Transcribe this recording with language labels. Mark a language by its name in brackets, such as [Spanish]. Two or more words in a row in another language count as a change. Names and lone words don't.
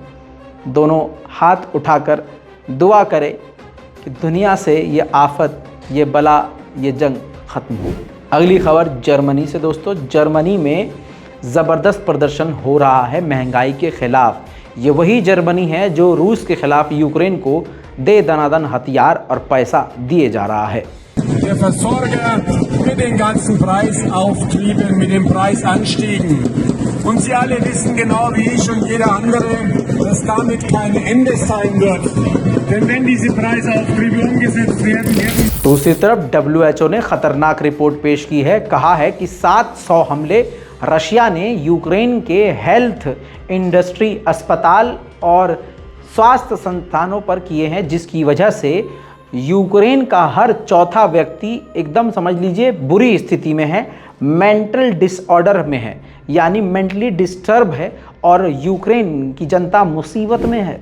[Hindi] दोनों हाथ उठाकर दुआ करें कि दुनिया से ये आफत, ये बला, ये जंग ख़त्म हो। अगली खबर जर्मनी से दोस्तों। जर्मनी में ज़बरदस्त प्रदर्शन हो रहा है महंगाई के ख़िलाफ़। ये वही जर्मनी है जो रूस के ख़िलाफ़ यूक्रेन को दे दनादन हथियार और पैसा दिए जा रहा है। [German] Der Versorger mit den ganzen Preisauftrieben, mit den Preisanstiegen. Und Sie alle wissen genau wie ich und jeder andere, dass damit kein Ende sein wird. Denn wenn diese Preisauftriebe umgesetzt werden, [Hindi] दूसरी तरफ WHO ने खतरनाक रिपोर्ट पेश की है। कहा है कि 700 हमले रशिया ने यूक्रेन के [English] health industry, [Hindi] अस्पताल और स्वास्थ्य संस्थानों पर किए हैं, जिसकी वजह से यूक्रेन का हर चौथा व्यक्ति एकदम समझ लीजिए बुरी स्थिति में है, [English] mental disorder [Hindi] में है, यानी [English] mentally disturb [Hindi] है और यूक्रेन की जनता मुसीबत में है।